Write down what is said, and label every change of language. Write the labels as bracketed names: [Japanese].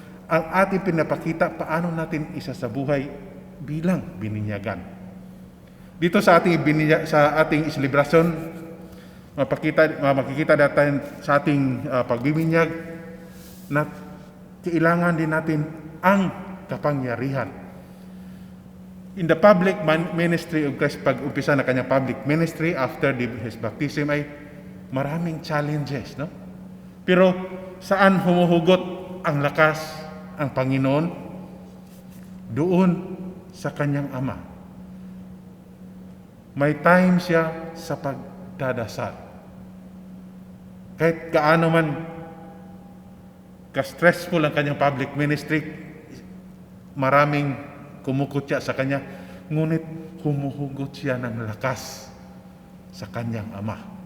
[Filipino] Ang ating pinapakita, paano natin isa sa buhay bilang bininyagan. Dito sa ating selebrasyon, makikita natin sa ating pagbibinyag na kailangan din natin ang kapangyarihan. [English] In the public ministry of Christ, [Filipino] pag-umpisa na kanyang [English] public ministry after his baptism, [Filipino] ay maraming [English] challenges, no? [Filipino] Pero saan humuhugot ang lakas ang Panginoon? Doon sa kanyang Ama. May time siya sa pagdadasal. Kahit gaano man ka-stressful ang kanyang public ministry, maraming kumukutya sa kanya, ngunit humuhugot siya ng lakas sa kanyang Ama.